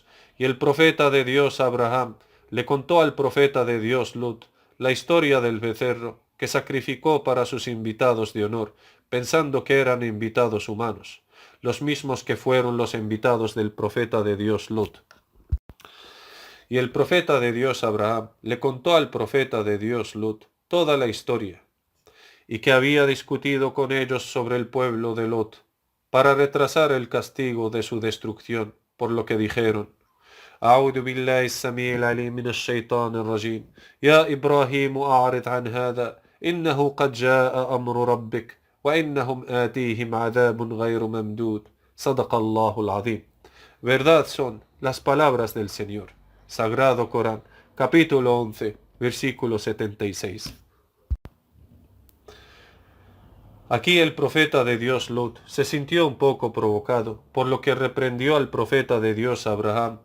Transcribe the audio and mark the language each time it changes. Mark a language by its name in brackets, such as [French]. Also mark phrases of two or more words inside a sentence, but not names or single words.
[Spanish] Y el profeta de Dios Abraham le contó al profeta de Dios Lut la historia del becerro que sacrificó para sus invitados de honor, pensando que eran invitados humanos, los mismos que fueron los invitados del profeta de Dios Lut. Y el profeta de Dios Abraham le contó al profeta de Dios Lut toda la historia, y que había discutido con ellos sobre el pueblo de Lot, para retrasar el castigo de su destrucción, por lo que dijeron: [Arabic] أعوذ بالله السميع العليم من الشيطان الرجيم. يا إبراهيم أعرض عن هذا إنه قد جاء أمر ربك وإنهم آتيهم عذاب غير ممدود. صدق الله العظيم. [Spanish] Verdad son las palabras del Señor. Sagrado Corán, capítulo 11, versículo 76. Aquí el profeta de Dios Lot se sintió un poco provocado, por lo que reprendió al profeta de Dios Abraham,